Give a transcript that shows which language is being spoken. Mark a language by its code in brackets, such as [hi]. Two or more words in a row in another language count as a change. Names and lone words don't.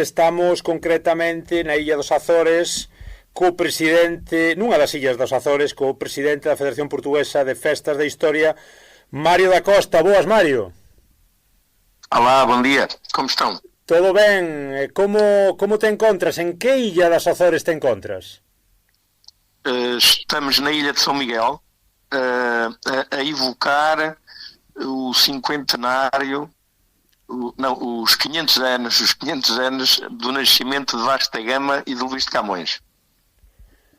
[gl] Estamos concretamente na Illa dos Azores co presidente, nunha das Illas dos Azores, co presidente da Federación Portuguesa de Festas da Historia, Mario da Costa. Boas, Mario. [pt] Olá, bom dia. Como estão? [gl] Todo ben. Como te encontras? En que Illa das Azores te encontras? [pt] Estamos na Ilha de São Miguel, a evocar o cinquentenário, os 500 anos do nascimento de Vasco da Gama e de Luís de Camões.